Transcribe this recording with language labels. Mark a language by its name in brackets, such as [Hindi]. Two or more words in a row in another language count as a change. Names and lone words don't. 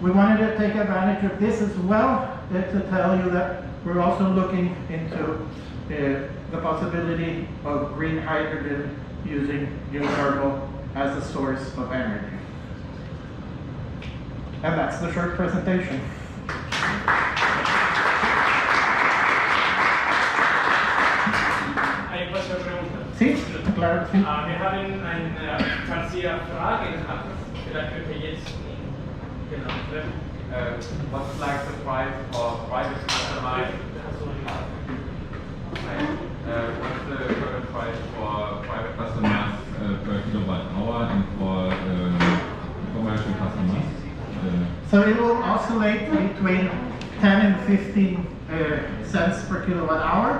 [English] We wanted to take advantage of this as well to tell you that we're also looking into the possibility of green hydrogen using geothermal as a source of energy. And that's the short presentation. [Spanish] Hay otra pregunta. Sí, claro, sí. [German] Wir haben eine falsche Frage gehabt. Vielleicht könnt ihr jetzt genau treffen. [English] What's like the price for private customers? What's the current price for private customers per kilowatt hour and for commercial customers? So it will oscillate between 10 and 15 cents per kilowatt hour.